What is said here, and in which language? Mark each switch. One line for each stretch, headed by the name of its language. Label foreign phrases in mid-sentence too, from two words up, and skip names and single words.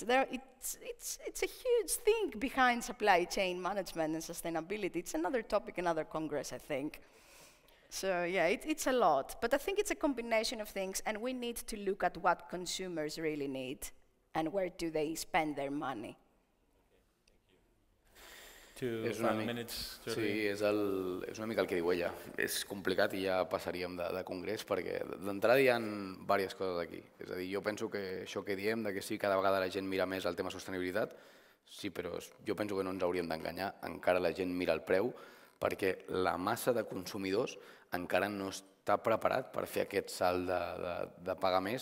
English: It's a huge thing behind supply chain management and sustainability. It's another topic, another Congress, I think. So yeah, it's a lot, but I think it's a combination of things, and we need to look at what consumers really need and where do they spend their money.
Catalan: És una mica el que diu ella. És complicat i ja passaríem de Congrés, perquè d'entrada hi ha diverses coses aquí. És a dir, jo penso que això que diem, que sí, cada vegada la gent mira més el tema sostenibilitat, sí, però jo penso que no ens hauríem d'enganyar, encara la gent mira el preu, perquè la massa de consumidors encara no està preparat per fer aquest salt de pagar més.